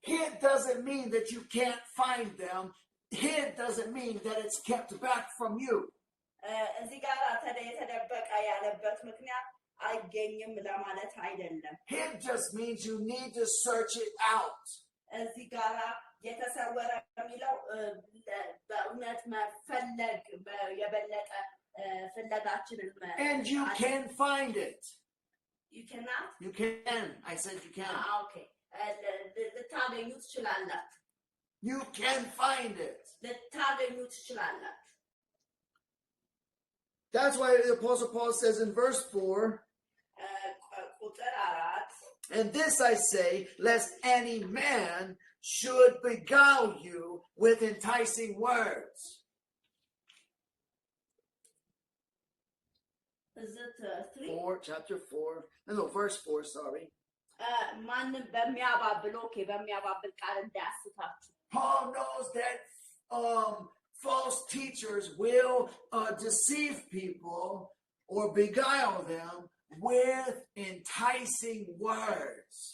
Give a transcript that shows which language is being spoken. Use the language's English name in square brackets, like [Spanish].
[English] Hid doesn't mean that you can't find them. Hid doesn't mean that it's kept back from you. [Amharic] እዚህ ጋር የተደበቀ ያለበት ምክንያት አይገኝም ለማለት አይደለም። [English] Hid just means you need to search it out. [Amharic] እዚህ ጋር የተሰወረ የሚለው በእውነት መፈለግ የበለጠ ፍለጋችንን [English] And you can find it. You cannot? You can. I said you can. [Amharic] Okay. ልታገኙ ትችላላችሁ። [English] You can find it. [Amharic] ልታገኙ ትችላላችሁ። [English] That's why the Apostle Paul says in verse 4, [Amharic] ቁጥር 4 [English] and this I say, lest any man should beguile you with enticing words. Is it 3? 4, chapter 4. No, verse 4, sorry. [Amharic] ማንም በሚያባብል በሚያባብል ቃል እንዳያስታችሁ። [English] Paul knows that false teachers will deceive people or beguile them with enticing words.